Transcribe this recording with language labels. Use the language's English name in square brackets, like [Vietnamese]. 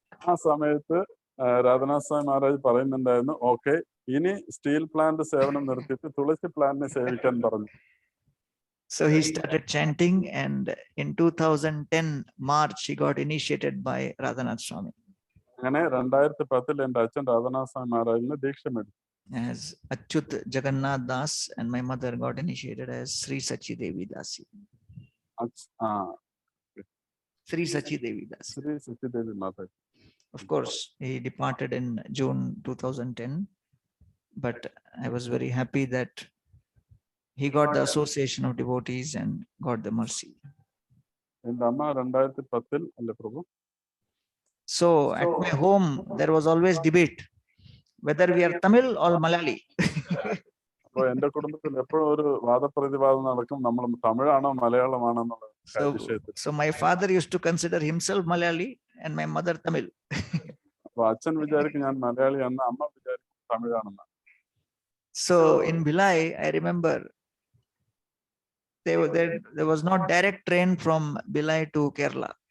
[Malayalam] ആ സമയത്ത് രാധാനാഥ് സ്വാമി മഹാരാജ് പറയുന്നുണ്ടായിരുന്നു, ഓക്കെ, ഇനി സ്റ്റീൽ പ്ലാന്റ് സേവനം നിർത്തിയിട്ട് തുളസി പ്ലാന്റിനെ സേവിക്കാൻ പറഞ്ഞു. [English] So he started chanting, and in 2010 March he got initiated by Radhanath Swami [Malayalam] അങ്ങനെ 2010 എന്റെ അച്ഛൻ രാധാനാഥ് സ്വാമി മഹാരാജിന് ദീക്ഷ മേടിച്ചു. [English] as Achyut Jagannath Das, and my mother got initiated as Sri Sachi Devi Dasi. Sri Sachi Devi Dasi. [Malayalam] Shri സച്ചിദേവി Mataji. [English] Of course, he departed in June 2010, but I was very happy that he got the association of devotees and got the mercy. [Malayalam] എന്റെ അമ്മ 2010 അല്ലേ പ്രഭു. [English] So at my home, there was always debate whether we are Tamil or Malayali. [Malayalam] അപ്പൊ എന്റെ കുടുംബത്തിൽ എപ്പോഴും ഒരു വാദപ്രതിവാദം നടക്കും, നമ്മൾ തമിഴാണോ മലയാളമാണോ എന്നുള്ള വിഷയത്തിൽ. [English] So my father used to consider himself Malayali and my mother Tamil. [Malayalam] അപ്പൊ അച്ഛൻ വിചാരിക്കും ഞാൻ മലയാളിയാണെന്ന്, അമ്മ വിചാരിക്കും തമിഴാണെന്ന്. [English] So in Bhilai, I remember there was not direct train from Bhilai to Kerala.